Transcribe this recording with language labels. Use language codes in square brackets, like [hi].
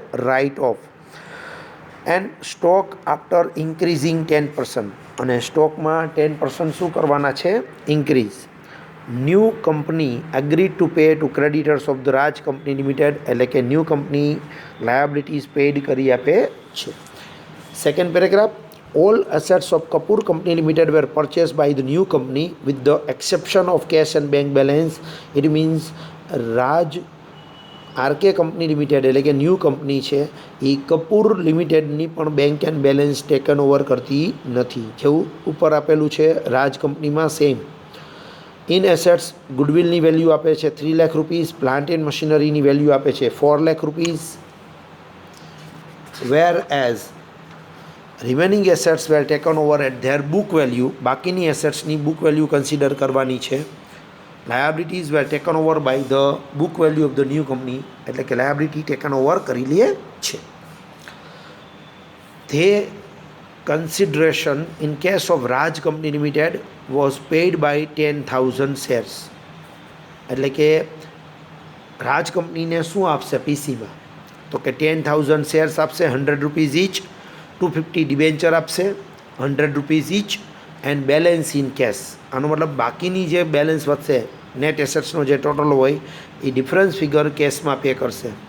[en] Right off. And stock after increasing 10%. [gu] અને સ્ટોકમાં 10% શું કરવાના છે? Increase. [en] New company agreed to pay to creditors of the Raj company limited. [gu] એટલે કે ન્યૂ કંપની લાયબિલિટીઝ પેઇડ કરી આપે છે. [en] Second paragraph. All assets of Kapoor Company Limited were purchased by the new company with the exception of cash and bank balance. It means Raj RK Company Limited [gu] એટલે કે new company છે એ કપૂર લિમિટેડની પણ bank and balance taken over કરતી નથી. જેવું ઉપર આપેલું છે રાજ કંપનીમાં સેમ. ઇન એસેટ્સ ગુડવિલની વેલ્યુ આપે છે 3 lakh rupees, plant and મશીનરીની value આપે છે 4 lakh rupees. [en] Whereas remaining assets were taken over at their book value. [gu] બાકીની એસેટ્સની બુક વેલ્યુ કન્સિડર કરવાની છે. [en] Liabilities were taken over by the book value of the new company. [gu] એટલે કે liability taken over કરી લે છે. [en] The consideration in case of Raj Company Limited was paid by 10,000 shares. [gu] એટલે કે રાજ કંપનીને શું આપશે પીસીમાં? તો કે 10,000 શેર્સ આપશે 100 રૂપીઝ ઇચ. 250 ડિબેન્ચર આપશે, 100 rupees each, and balance in cash. આનો મતલબ બાકીની જે બેલેન્સ વધશે નેટ એસેટ્સનો જે ટોટલ હોય એ ડિફરન્સ ફિગર કેશમાં પે કરશે.